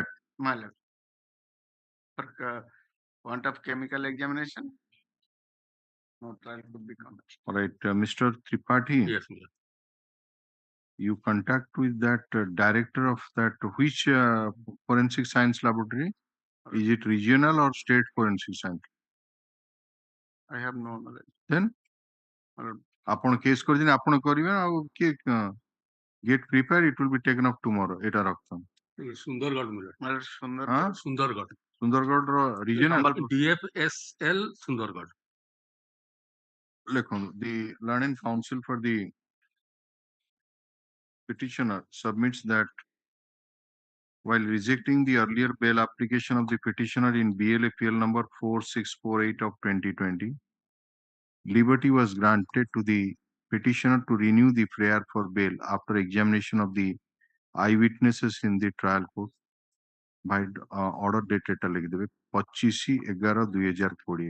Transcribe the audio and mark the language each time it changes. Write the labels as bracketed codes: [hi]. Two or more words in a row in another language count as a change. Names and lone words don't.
[en] my lord, for want of chemical examination, no trial could be commenced. All right, Mr. Tripathi. Yes, my lord. You contact with that director of that which forensic science laboratory? Is it regional or state forensic science? I have no knowledge. Then [or] ଆପଣ କେସ୍ କରିଦିନ ଆପଣ କରିବେ ଆଉ କିଏ [en] get prepared, it will be taken up tomorrow. [or] ଏଟା ରଖନ୍ତୁ ସୁନ୍ଦରଗଡ଼ ସୁନ୍ଦରଗଡ଼ ସୁନ୍ଦରଗଡ଼ର regional DFSL ସୁନ୍ଦରଗଡ଼. [en] ଲେଖନ୍ତୁ the learned counsel for the petitioner submits that while rejecting the earlier bail application of the petitioner in BLAPL number 4648 of 2020, liberty was granted to the petitioner to renew the prayer for bail after examination of the eyewitnesses in the trial court by order dated 25/11/2020.